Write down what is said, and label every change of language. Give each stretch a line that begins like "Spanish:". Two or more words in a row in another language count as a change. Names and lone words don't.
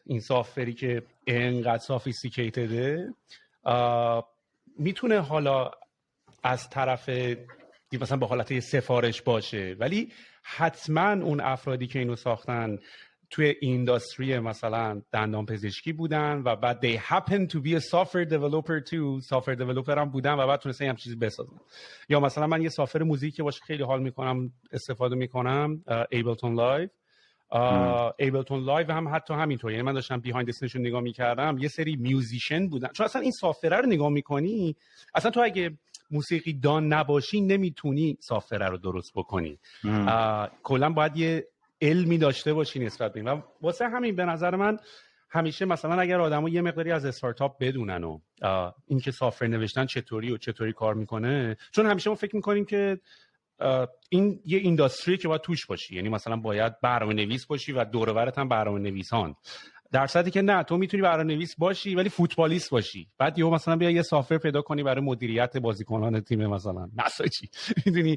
Persian: این سافت‌وری که اینقدر سافیستیکیتده میتونه حالا از طرف مثلا به حالت سفارش باشه، ولی حتما اون افرادی که اینو ساختن توی اینداستری مثلا دندان پزشکی بودن و بعد
English: they happen to be a software developer too، software developer
Persian: هم بودن و بعد تونستن هم چیزی بسازن. یا مثلا من یه
English: software music
Persian: که باشه خیلی حال میکنم استفاده میکنم، Ableton Live. ایبلتون لایو هم حتی همینطور. یعنی من داشتم
English: behind the scenes
Persian: نگاه میکردم، یه سری میوزیشن بودن، چون اصلا این سافره رو نگاه میکنی، اصلا تو اگه موسیقی دان نباشی نمیتونی سافره رو درست بکنی. کلا باید یه علمی داشته باشی نسبت به این. و واسه همین به نظر من همیشه مثلا اگر آدمو یه مقداری از استارتاپ بدونن و اینکه سافر نوشتن چطوری و چطوری کار میکنه، چون همیشه ما فکر میکنیم که این یه اینداستری که باید توش باشی، یعنی مثلا باید برنامه‌نویس باشی و دور و برت هم برنامه‌نویسان، در صورتی که نه، تو میتونی برنامه‌نویس باشی ولی فوتبالیست باشی، بعد یهو مثلا بیا یه سافر پیدا کنی برای مدیریت بازیکنان تیم مثلا نساجی، میدونی.